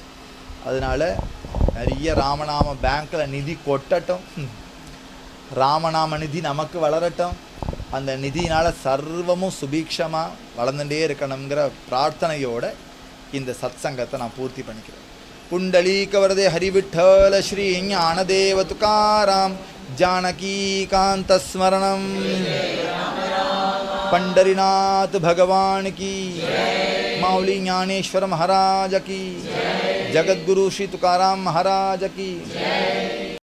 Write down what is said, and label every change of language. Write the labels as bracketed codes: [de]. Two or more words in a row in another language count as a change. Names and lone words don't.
[ta] அதனால நிறைய ராமநாம பேங்க்கில் நிதி கொட்டட்டும், ராமநாம நிதி நமக்கு வளரட்டும், அந்த நிதியினால் சர்வமும் சுபீக்ஷமாக வளர்ந்துட்டே இருக்கணுங்கிற பிரார்த்தனையோட இந்த சத் சங்கத்தை நான் பூர்த்தி பண்ணிக்கிறேன். [mr] पुंडलीकवरदे हरिविठ्ठल श्री ज्ञानदेव तुकाराम जानकीकांत स्मरणम्. [hi] पंडरीनाथ भगवान की, माउली ज्ञानेश्वर महाराज की, जगद्गुरु श्री तुकाराम महाराज की।